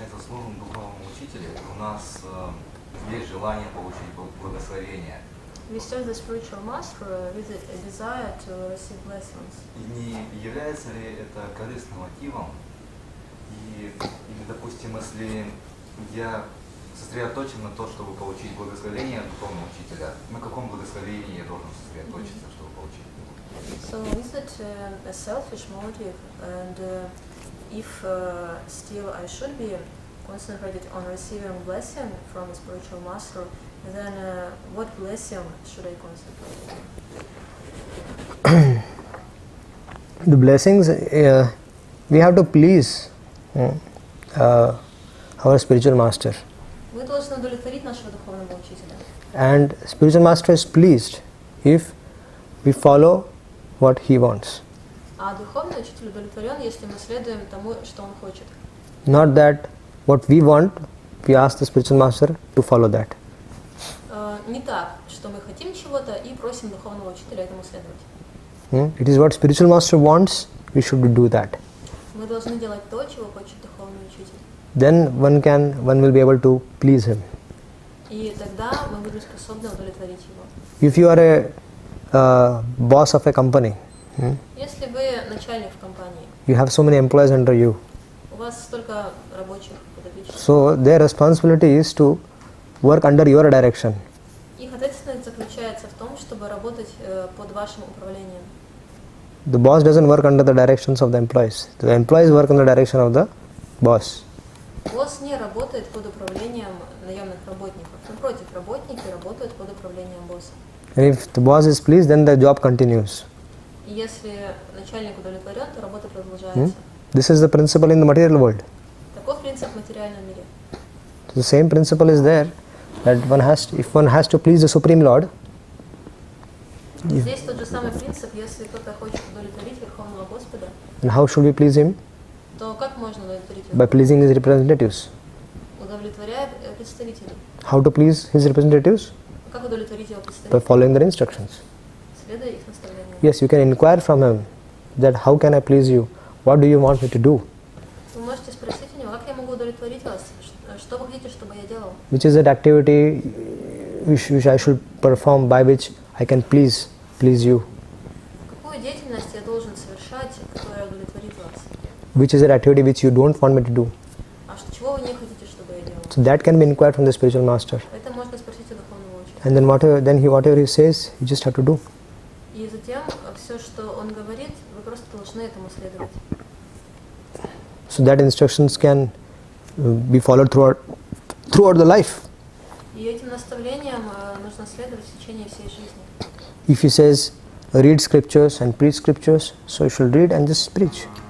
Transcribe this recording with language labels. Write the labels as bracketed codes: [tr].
[ru] получается, служим духовному учителю, у нас есть желание получить благословение. [en] We serve the spiritual master with a desire to receive blessings. [ru] И не является ли это корыстным мотивом? Или, допустим, если я сосредоточен на то, чтобы получить благословение от духовного учителя, на каком благословении я должен сосредоточиться, чтобы получить? [en] So is it a selfish motive, and if still I should be concentrated on receiving blessing from a spiritual master, then what blessing should I concentrate on? The blessings, we have to please our spiritual master. [ru] Мы должны удовлетворить нашего духовного учителя. [en] And spiritual master is pleased if we follow what he wants. [ru] А духовный учитель удовлетворен, если мы следуем тому, что он хочет. [en] Not that what we want, we ask the spiritual master to follow that. [ru] Не так, что мы хотим чего-то и просим духовного учителя этому следовать. [en] It is what spiritual master wants, we should do that. [ru] Мы должны делать то, чего хочет духовный учитель. [en] Then one will be able to please him. [ru] И тогда мы будем способны удовлетворить его. [en] If you are a boss of a company, [ru] Если вы начальник в компании, [en] you have so many employees under you. [ru] у вас столько рабочих подопечных. [en] So their responsibility is to work under your direction. [ru] Их ответственность заключается в том, чтобы работать под вашим управлением. [en] The boss doesn't work under the directions of the employees. The employees work under the direction of the boss. [ru] Босс не работает под управлением наемных работников. Напротив, работники работают под управлением босса. [en] And if the boss is pleased, then the job continues. [ru] И если начальник удовлетворен, то работа продолжается. [en] This is the principle in the material world. [ru] Таков принцип в материальном мире. [en] The same principle is there that if one has to please the Supreme Lord, [ru] Здесь тот же самый принцип, если кто-то хочет удовлетворить Верховного Господа, [en] and how should we please him? [ru] то как можно удовлетворить [en] By [ru] его? [en] pleasing his representatives. [ru] Удовлетворяя представителей. [en] How to please his representatives? [ru] Как удовлетворить его [en] By [ru] представителей? [en] following their instructions. [ru] Следуя их наставлениям. [en] Yes, you can inquire from him that how can I please you? What do you want me to do? [ru] Вы можете спросить у него, как я могу удовлетворить вас? Что вы хотите, чтобы я делал? [en] Which is that activity which I should perform by which I can please you? [ru] Какую деятельность я должен совершать, которая удовлетворит вас? [en] Which is that activity which you don't want me to do? [ru] А чего вы не хотите, чтобы я делал? [en] So that can be inquired from the spiritual master. [ru] Это можно спросить у духовного учителя. [en] And then whatever he says, you just have to do. [ru] И затем все, что он говорит, вы просто должны этому следовать. [en] So that instructions can be followed throughout the life. [ru] И этим наставлениям нужно следовать в течение всей жизни. [en] If he says read scriptures and preach scriptures, so you should read and just preach.